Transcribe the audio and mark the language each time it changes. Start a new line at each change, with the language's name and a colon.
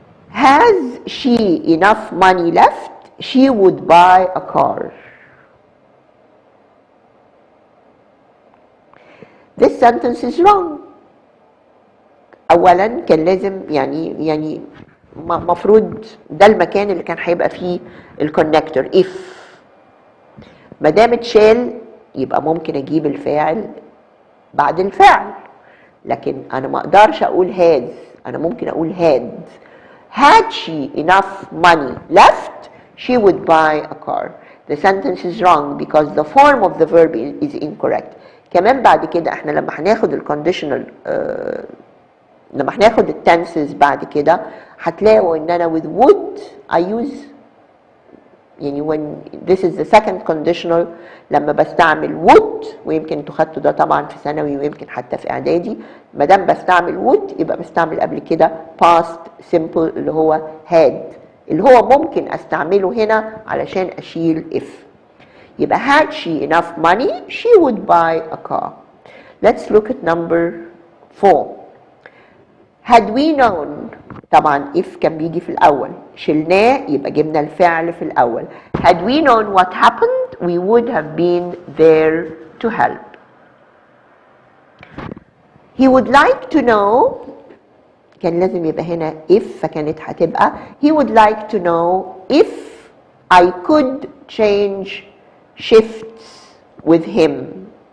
English: Has she enough money left? She would buy a car. This sentence is wrong. أولا كان لازم يعني
Arabic: مفروض ده المكان اللي كان هيبقى فيه الكونكتور. if ما دام اتشال يبقى ممكن اجيب الفاعل بعد الفعل، لكن انا ما اقدرش اقول has، انا ممكن اقول had she enough money left she would buy a car.
English: The sentence is wrong because the form of the verb is incorrect.
Arabic: كمان بعد كده احنا لما هناخد الكونديشنال لما هناخد التنسز بعد كده هتلاقوا ان انا with would I use، يعني when this is the second conditional لما بستعمل would، ويمكن انتوا خدتوا ده طبعا في ثانوي ويمكن حتى في اعدادي، ما دام بستعمل would يبقى بستعمل قبل كده past simple اللي هو had، اللي هو ممكن استعمله هنا علشان اشيل if.
English: يبقى had she enough money she would buy a car. Let's look at number 4.
Arabic: had we known، طبعا if كان بيجي في الأول، شلناه يبقى جبنا الفعل في الأول.
English: had we known what happened we would have been there to help. he would like to know، كان لازم يبقى هنا if فكانت هتبقى he would like to know if I could change shifts with him.